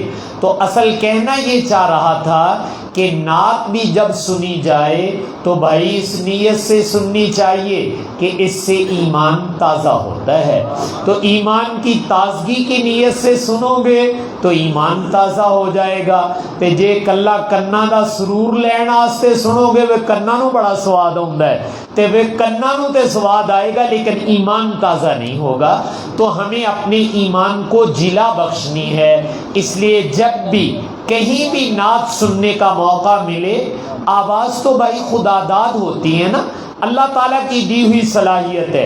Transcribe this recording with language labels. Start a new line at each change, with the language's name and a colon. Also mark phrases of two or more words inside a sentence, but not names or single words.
Urdu: تو اصل کہنا یہ چاہ رہا تھا کہ نعت بھی جب سنی جائے تو بھائی اس نیت سے سننی چاہیے کہ اس سے ایمان تازہ ہوتا ہے۔ تو ایمان کی تازگی کی نیت سے سنو گے تو ایمان تازہ ہو جائے گا۔
Punjabi: تے جے کلا کنا دا سرور لین واسطے سنو گے وہ کنا نو بڑا سواد ہوندا ہے، تے وہ کنا نو تے سواد آئے گا
Urdu: لیکن ایمان تازہ نہیں ہوگا۔ تو ہمیں اپنے ایمان کو جلا بخشنی ہے، اس لیے جب بھی کہیں بھی نعت سننے کا موقع ملے، آواز تو بھائی خدا داد ہوتی ہے نا، اللہ تعالیٰ کی دی ہوئی صلاحیت ہے۔